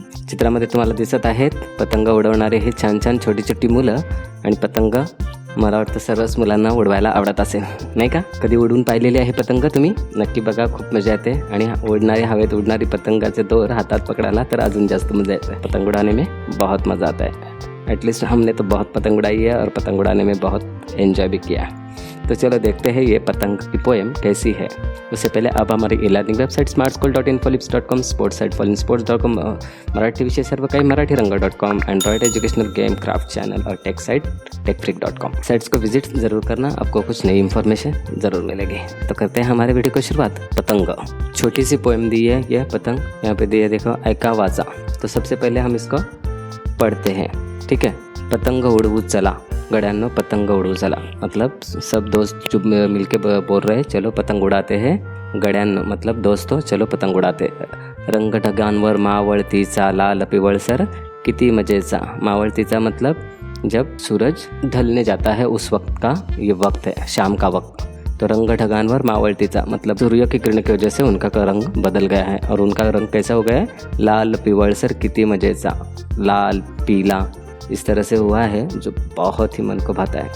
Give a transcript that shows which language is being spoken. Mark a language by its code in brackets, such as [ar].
[mr] चित्रामध्ये तुम्हाला दिसत आहेत पतंग उडवणारे हे छान छान छोटी छोटी मुलं. आणि पतंग मला वाटतं सर्वच मुलांना उडवायला आवडत असेल, नाही का? कधी उडवून पाहिलेली आहे पतंग तुम्ही? नक्की बघा, खूप मजा येते. आणि उडणारी हवेत उडणारी पतंगाचे दोर हातात पकडायला तर अजून जास्त मजा येते. [hi] पतंग उड़ाने में बहुत मज़ा आता है. एटलीस्ट हमने तो बहुत पतंग उड़ाई है और पतंग उड़ाने में बहुत एंजॉय भी किया. तो चलो देखते हैं ये पतंग की पोएम कैसी है. उससे पहले अब हमारी e-learning website smartschool.infolips.com, sports site fallingsports.com, Marathi विषय सर्व काही मराठीरंग.com, Android educational game craft channel और टेक साइट techfreak.com. साइट्स को विजिट ज़रूर करना, आपको कुछ नई इन्फॉर्मेशन ज़रूर मिलेगी. तो करते हैं हमारे वीडियो को शुरुआत. पतंग, छोटी सी पोएम दी है. यह पतंग यहाँ पे दी है, देखो, [mr] ऐका वाचा. [hi] तो सबसे पहले हम इसको पढ़ते हैं, ठीक है. [mr] पतंग उड़वू चला, गड्यांनो पतंग उड़वू चला. [hi] मतलब सब दोस्त चुप मिलके बोल रहे चलो पतंग उड़ाते हैं. [mr] गड्यांनो [hi] मतलब दोस्तों, चलो पतंग उड़ाते. [mr] रंग ढगांवर मावळतीचा लाल पिवळसर किती मजेचा. [hi] मावळतीचा मतलब जब सूरज ढलने जाता है उस वक्त का ये वक्त है, शाम का वक्त. तो [mr] रंग ढगांवर मावळतीचा [hi] मतलब सूर्य की किरण की वजह से उनका रंग बदल गया है. और उनका रंग कैसा हो गया है? [mr] लाल पिवळसर किती मजेचा. [hi] लाल पीला इस तरह से हुआ है, जो बहुत ही मन को भाता है.